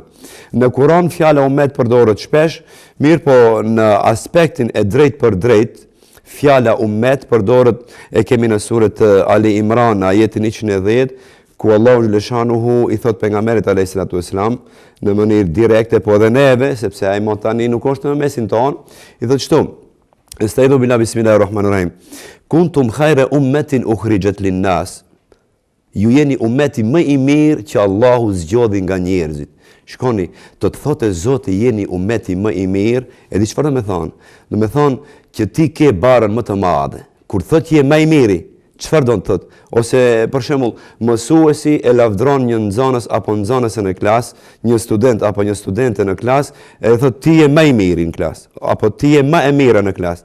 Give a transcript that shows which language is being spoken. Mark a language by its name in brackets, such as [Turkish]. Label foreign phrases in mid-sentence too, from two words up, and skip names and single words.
[Albanian] Në Kur'an fjala ummet përdoret shpesh, mirë po në aspektin e drejt për drejt, fjala ummet përdoret e kemi në suret Ali Imran, ajetin 110, ku Allahu xhaleshanuhu i thot pejgamberit [Arabic] عليه الصلاة والسلام [Albanian] në mënyrë direkte, po edhe neve, sepse ai mund tani nuk është në mesin ton, i thot kështu: [Arabic] أستعيذ بالله بسم الله الرحمن الرحيم. كنتم خير أمة أخرجت للناس. [Albanian] Ju jeni ummeti më i mirë që Allahu zgjodhi nga njerëzit. Shkoni, të thotë Zoti jeni ummeti më i mirë, e di çfarë do të thonë? Do të thonë që ti ke barën më të madhe. Kur thotë je më i miri, çfarë do të thotë? Ose për shembull, mësuesi e lavdron një nxënës apo nxënëse në klasë, një student apo një studente në klasë, e thotë ti je më i miri në klasë, apo ti je më e mira në klasë.